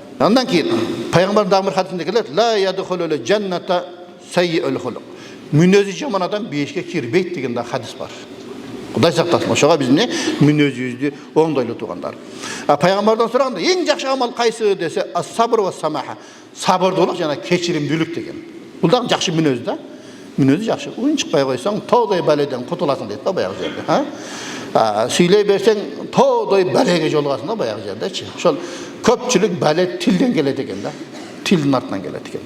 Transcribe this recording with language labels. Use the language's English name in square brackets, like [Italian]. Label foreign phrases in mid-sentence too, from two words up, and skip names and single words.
[Kyrgyz] Андан кийин пайгамбар дагы бир хадисинде келет: [Arabic] "لا يدخل الجنة سيئ الخلق." [Kyrgyz] Мүнөзү жаман адам бейишке кирбейт деген да хадис бар. Кудай сактасын. Ошого биз мүнөзүбүздү оңдойлуу тургандар. Пайгамбардан сураганда эң жакшы амал кайсы десе, [Arabic] الصبر والسماحة. [Kyrgyz] Сабырдуулук жана кечиримдүүлүк деген. Бул дагы жакшы мүнөз да. Мүнөзү жакшы. Унчукпай койсоң, тоодой баледен кутуласың дейт да баягы жерде, Сүйлөй берсең, тоодой балеге жолугасың да баягы жердечи. Ошол көпчүлүк бале тилден келет экен да. Тилдин артынан келет экен.